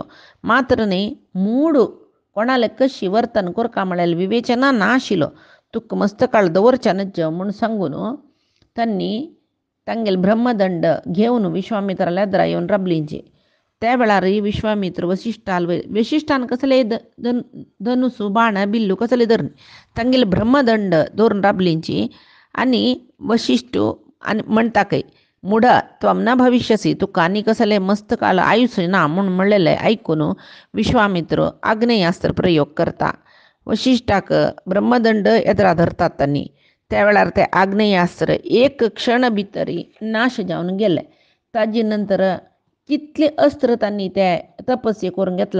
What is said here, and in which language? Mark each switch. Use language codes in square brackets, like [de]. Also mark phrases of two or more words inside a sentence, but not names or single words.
[kok] मात्र न्हय, मूड कोणाले कशी वर्तन करता म्हळ्यार विवेचना नाशिल्लो, तुका मस्तकाळ दवरच्या नज म्हूण सांगून तांणी तांगेले ब्रह्मदंड घेवन विश्वामित्राला येद्रा येवन राबलींची. त्या वेळार विश्वामित्र वशिश्ठान कसले धनुसू बाण बिल्लू कसले धरनी तांगेले ब्रह्मदंड धरून राबलींची. आनी वशिश्टू आनी म्हणटा काय, [sa] मुढा त्वम न भविष्यसी, [kok] तुका आनी कसले मस्तकाल आयुश्य ना म्हूण म्हणलेले आयकून विश्वामित्र आग्नेयास्त्र प्रयोग करता. वशिश्ठाक ब्रह्मदंड येद्रा धरतात तांणी. त्या वेळार ते आग्नेयास्त्र एक क्षण भितरी नाश जावन गेले. ताजे नंतर कितले अस्त्र तांणी ते तपस्ये करून घेतला.